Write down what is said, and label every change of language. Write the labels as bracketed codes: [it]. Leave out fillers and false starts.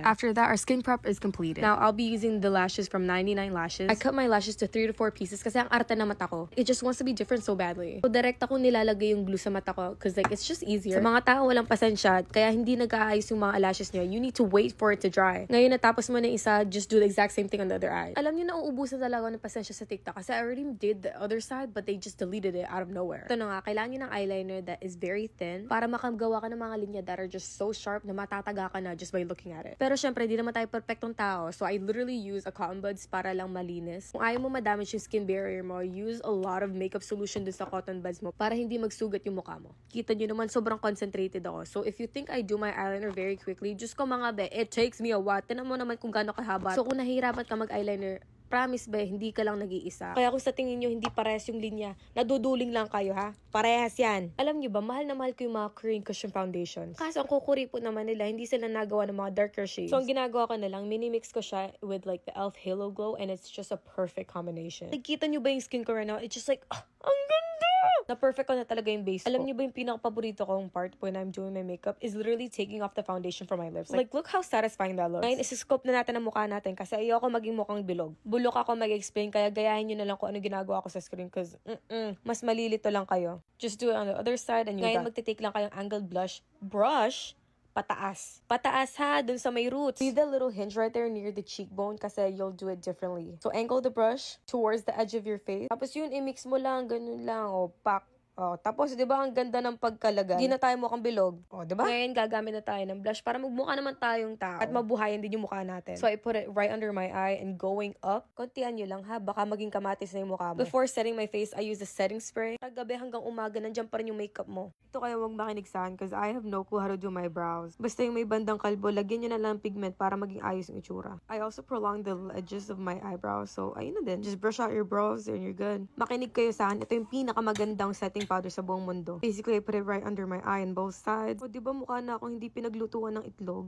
[en] After that, our skin prep is completed. Now, I'll be using the lashes from 99 Lashes. I cut my lashes to 3 to 4 pieces [tl] kasi ang arte na mata ko. [en] It just wants to be different so badly. [tl] So, direct ako nilalagay yung glue sa mata ko [en] because like, it's just easier. [tl] Sa mga tao walang pasensya, kaya hindi nag-aayos yung mga lashes nyo. [en] You need to wait for it to dry. [tl] Ngayon, natapos mo na isa, [en] just do the exact same thing on the other eye. [tl] Alam niyo na uubusan talaga ng pasensya sa TikTok kasi [en] I already did the other side but they just deleted it out of nowhere. [tl] Ito na nga, kailangan niyo ng eyeliner [en] that is very thin [tl] para makagawa ka ng mga linya [en] that are just so sharp [tl] na matataga ka na [en] just by looking at it. [tl] Pero syempre, di naman tayo perfectong tao [en] so I literally use a cotton buds [tl] para lang malinis. Kung ayaw mo madamage yung skin barrier mo, [en] use a lot of makeup solution [tl] dun sa cotton buds mo para hindi magsugat yung mukha mo. Kita niyo naman, sobrang concentrated ako. [en] So if you think I do my eyeliner very quickly, just ko mga be, it takes me a while. [tl] Tinan mo naman kung gaano kahaba. So kung nahihirapan ka mag-eyeliner, promise ba, hindi ka lang nag-iisa. Kaya kung sa tingin nyo hindi parehas yung linya, naduduling lang kayo ha. Parehas yan. Alam nyo ba, mahal na mahal ko yung mga Korean cushion foundations. Kaso ang kukuripot naman nila, hindi sila nagawa ng mga darker shades. So ang ginagawa ko na lang, mini-mix ko siya [en] with like the e.l.f. Halo Glow and it's just a perfect combination. [tl] Nakikita nyo ba yung skin ko [en] right now? It's just like, [tl] ang ganda! Na-perfect ko na talaga yung base ko. Alam niyo ba yung pinaka-paborito kong part [en] when I'm doing my makeup is literally taking off the foundation from my lips. Like, look how satisfying that looks. [tl] Ngayon, isi-scope na natin ang mukha natin kasi ayoko maging mukhang bilog. Bulok ako mag-explain, kaya gayahin nyo na lang kung ano ginagawa ko sa screen cause, mas malilito lang kayo. [en] Just do it on the other side and you're done. [tl] Ngayon, magte-take lang kayong angled blush. Brush pataas. Pataas ha, dun sa may roots. [en] See the little hinge right there near the cheekbone kasi you'll do it differently. So, angle the brush towards the edge of your face. [tl] Tapos yun, i-mix mo lang, ganun lang. O, pak. Oh, tapos, di ba, ang ganda ng pagkalagay. Hindi na tayo mukhang bilog. Oh, di ba? Ngayon, gagamit na tayo ng blush para magmukha naman tayong tao. At mabuhayan din yung mukha natin. [en] So, I put it right under my eye and going up. [tl] Kontian nyo lang ha, baka maging kamatis na yung mukha mo. [en] Before setting my face, I use the setting spray. [tl] Gabi hanggang umaga, nandiyan pa rin yung makeup mo. Ito kaya wag makinig saan [en] because I have no clue how to do my brows. [tl] Basta yung may bandang kalbo, lagyan nyo na lang pigment para maging ayos yung itsura. [en] I also prolong the edges of my eyebrows. [tl] So, ayun na din. [en] Just brush out your brows and you're good. [tl] Makinig kayo sa akin. Ito yung pinakamagandang setting powder sa buong mundo. [en] Basically, I put it right under my eye on both sides. [tl] O, diba mukha na akong hindi pinaglutuan ng itlog?